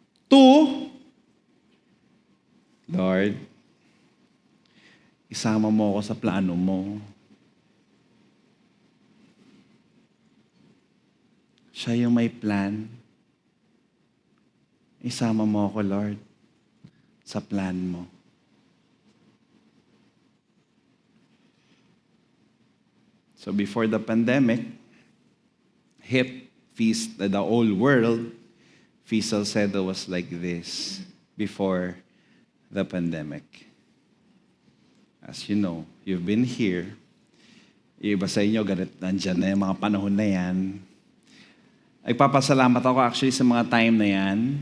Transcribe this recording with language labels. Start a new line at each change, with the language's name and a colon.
Filipino: 2, Lord, isama mo ako sa plano mo. Siya yung may plan. Isama mo ako, Lord, sa plan mo.
English: So before the pandemic hit, the whole world, Fee Salcedo was like this before the pandemic. As you know, you've been here.
Filipino: Yung iba sa inyo, nandyan na yung mga panahon na yan. Nagpapasalamat ako actually sa mga time na yan.